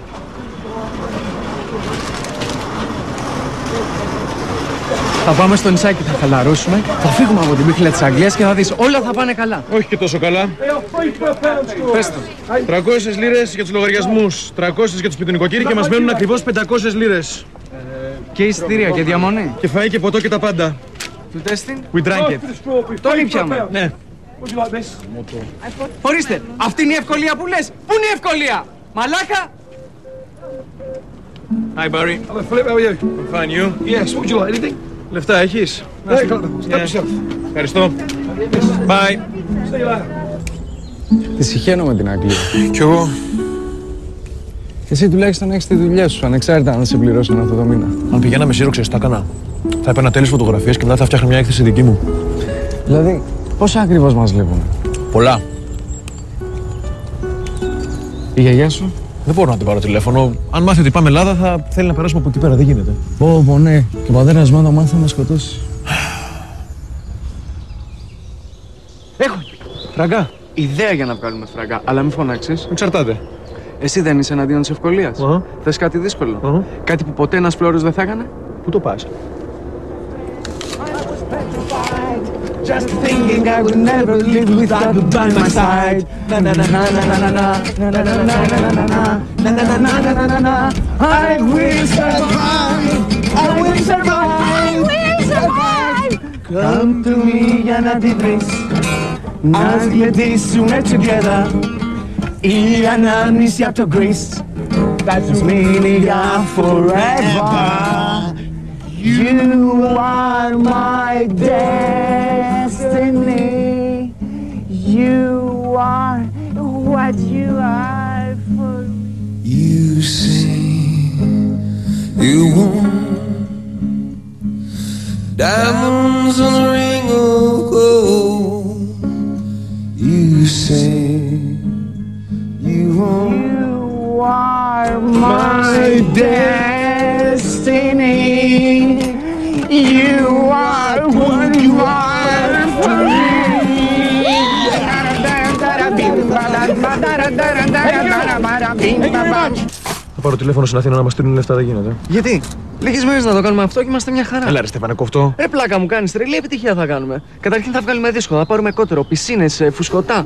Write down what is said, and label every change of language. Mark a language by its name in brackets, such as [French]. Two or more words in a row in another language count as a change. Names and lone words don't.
[Greek] Θα πάμε στο νησάκι, θα χαλαρώσουμε, θα φύγουμε από την πίχλα της Αγγλίας και θα δεις, όλα θα πάνε καλά. Όχι και τόσο καλά. Πες το. 300 λίρες για τους λογαριασμούς, 300 για τους πιτουνικοκύροι και μας μένουν ακριβώς 500 λίρες. Και εισιτήρια και διαμονή. Και φαΐ και ποτό και τα πάντα. Του τέστην. [English] We drank it. [Greek] Το ήπιαμε. Ναι. Ορίστε, αυτή είναι η ευκολία που λες. Πού είναι η ευκολία, μαλάκα. [English] Hi Barry. Hello Philip, how are you? I'm fine, you? Yes, would you like anything? [Greek] Λεφτά έχεις? [English] Yeah, step yourself. [Greek] Ευχαριστώ. Bye. [English] See you later. [Greek] Τη συχαίνω με την Αγγλία. Κι εγώ. Εσύ τουλάχιστον έχεις τη δουλειά σου, ανεξάρτητα αν σε πληρώσουν αυτό το μήνα. Αν πηγαίναμε Σύρο, ξέρεις τι θα έκανα. Θα έπαιρνα τέλειες φωτογραφίες και μετά θα φτιάχνα μια έκθεση δική μου. Δηλαδή, πόσα ακριβώς μας βλέπουν? Πολλά. Η γιαγιά σου? Δεν μπορώ να την πάρω τηλέφωνο. Αν μάθει ότι πάμε Ελλάδα, θα θέλει να περάσουμε από εκεί πέρα. Δεν γίνεται. Πω, ναι. Και ο πατέρας μου, αν μάθει, θα μας σκοτώσει. Έχω Φραγκά. ιδέα για να βγάλουμε φραγκά, αλλά μην φωνάξεις. Εξαρτάται. Εσύ δεν είσαι εναντίον της ευκολίας. Θες κάτι δύσκολο. Κάτι που ποτέ ένας φλόρος δεν θα έκανε. Πού το πας? [English] Just thinking I would never live without you by my side. Na na na na na na na na na na na na na na na na na na na. I will survive. I will survive. I will survive. Come to me [Greek] για να τη βρεις. Ας γλεντήσουμε together. Η ανάμνηση απ' το Greece. [English] That's meaning of forever. You are my destiny. You are what you are for me. You say you want diamonds on a ring of gold. You say you want. You are my destiny. You are what you are for me. [Greek] Θα πάρω τηλέφωνο στην Αθήνα να μας στείλουν λεφτά, δεν γίνεται. Γιατί? Λίγες μέρες να το κάνουμε αυτό και είμαστε μια χαρά. Έλα ρε Στέφανε, κοφτό. Ρε πλάκα μου κάνεις, τρελή επιτυχία θα κάνουμε. Καταρχήν θα βγάλουμε δίσκο, θα πάρουμε κότερο, πισίνες, φουσκωτά.